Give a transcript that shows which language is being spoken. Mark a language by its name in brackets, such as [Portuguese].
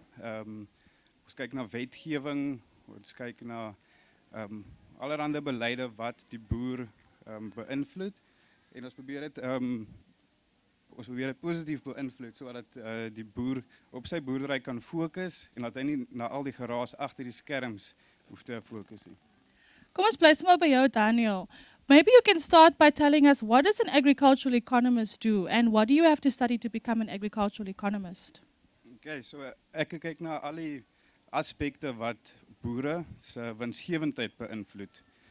[Afrikaans] Ons kyk na wetgewing, ons kyk na allerhande beleide wat die boer beïnvloed. En ons probeer dit positief beïnvloed sodat die boer op sy boerdery kan fokus en dat hy nie na al die geraas agter die skerms hoef te fokus nie. Kom ons bly sommer by jou, Daniel. [English] Maybe you can start by telling us, what does an agricultural economist do and what do you have to study to become an agricultural economist? [Afrikaans] Okay, so ek kyk na al die aspekte wat boere se winsgewendheid beïnvloed.